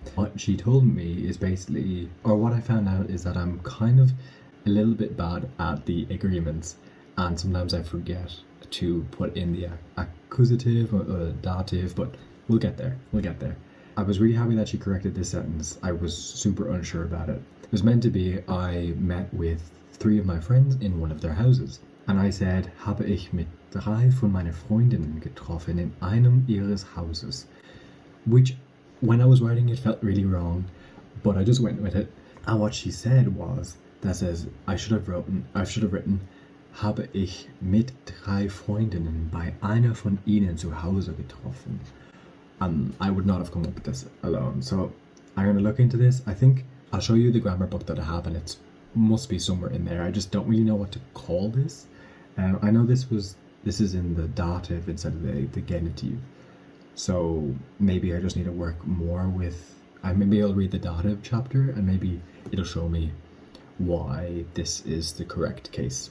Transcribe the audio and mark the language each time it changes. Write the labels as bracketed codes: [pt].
[en] What she told me is basically, or what I found out is that I'm kind of a little bit bad at the agreements, and sometimes I forget to put in the accusative or dative, but we'll get there. I was really happy that she corrected this sentence. I was super unsure about it. It was meant to be, I met with 3 of my friends in one of their houses. And I said, [de] habe ich mit 3 von meinen Freundinnen getroffen in einem ihres Hauses. [en] Which, when I was writing it, felt really wrong, but I just went with it. And what she said was, I should have written, [de] habe ich mit 3 Freundinnen bei einer von ihnen zu Hause getroffen. [en] I would not have come up with this alone. So I'm going to look into this. I think I'll show you the grammar book that I have, and it must be somewhere in there. I just don't really know what to call this. I know this is in the dative instead of the genitive. So maybe I just need to work more with, maybe I'll read the dative chapter and maybe it'll show me why this is the correct case.